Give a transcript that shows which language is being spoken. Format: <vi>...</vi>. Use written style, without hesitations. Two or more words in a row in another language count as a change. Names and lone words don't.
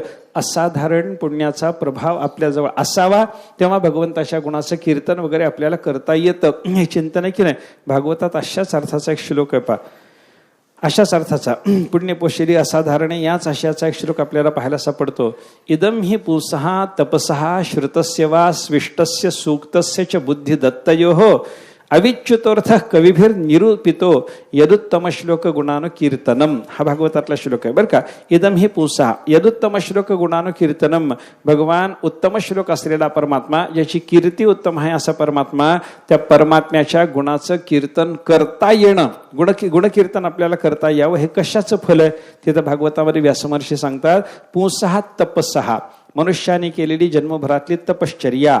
<mr>असाधारण पुण्याचा प्रभाव आपल्याजवळ असावा तेव्हा भगवंताच्या गुणाचं कीर्तन वगैरे आपल्याला करता येतं. हे चिंतन आहे की नाही. भागवतात अशाच अर्थाचा एक श्लोक आहे पहा. अशाच अर्थाचा पुण्यपोशिली असाधारणे याच आशयाचा एक श्लोक आपल्याला पाहायला सापडतो.</mr> <sa>इदम हि पुंसहा तपसहा श्रुतस्य वा स्विष्टस्य सूक्तस्य च बुद्धी दत्तयोः अविच्युतोर्थ कविभिर निरूपितो यदुत्तम श्लोक गुणानु कीर्तनम.</sa> <mr>हा भागवतातला श्लोक आहे बरं का.</mr> <sa>इदम ही पुंसा यदुत्तम श्लोक गुणानु कीर्तनम.</sa> <mr>भगवान उत्तम श्लोक असलेला परमात्मा, ज्याची कीर्ती उत्तम आहे असा परमात्मा, त्या परमात्म्याच्या गुणाचं कीर्तन करता येणं, गुणकीर्तन आपल्याला करता यावं. हे कशाचं फल आहे? तिथं भागवतामध्ये व्यासमहर्षी सांगतात,</mr> <sa>पुंसहा तपस्सहा,</sa> <mr>मनुष्याने केलेली जन्मभरातली तपश्चर्या.</mr>